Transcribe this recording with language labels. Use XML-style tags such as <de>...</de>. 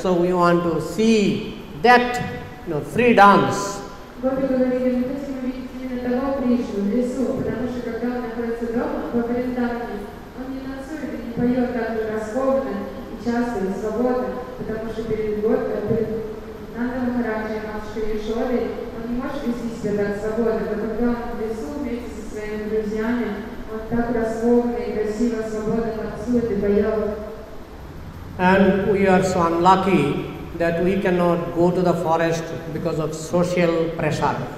<en>So we want to see that free dance.</en> <ru>Гопи говорили, мы хотим увидеть именно того Кришну в лесу, потому что когда он находится дома, во Вриндаване, он не танцует и не поет так же раскованно и часто и свободно, потому что перед Нанда Махараджей, матушкой Ешодой, он не может вести себя так свободно, но когда он в лесу вместе со своими друзьями, он так раскованно и красиво, свободно танцует и поет.</ru> <en>And we are so unlucky that we cannot go to the forest because of social pressure.</en>